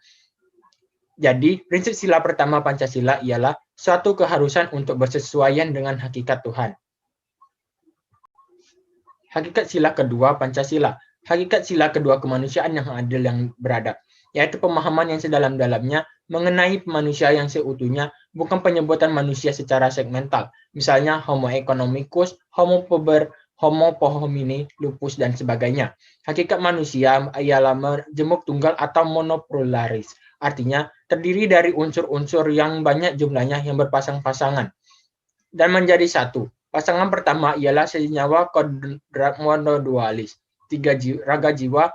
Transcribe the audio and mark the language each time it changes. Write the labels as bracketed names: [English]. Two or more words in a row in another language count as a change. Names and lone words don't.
[Indonesian] Jadi, prinsip sila pertama Pancasila ialah suatu keharusan untuk bersesuaian dengan hakikat Tuhan. Hakikat sila kedua Pancasila. Hakikat sila kedua kemanusiaan yang adil yang beradab, yaitu pemahaman yang sedalam-dalamnya mengenai manusia yang seutuhnya, bukan penyebutan manusia secara segmental, misalnya [Latin] homo economicus, homo puber, homo homini, lupus, [Indonesian] dan sebagainya. Hakikat manusia ialah majemuk tunggal atau monopolaris, artinya terdiri dari unsur-unsur yang banyak jumlahnya yang berpasang-pasangan dan menjadi satu. Pasangan pertama ialah senyawa kodrat monodualis, raga jiwa.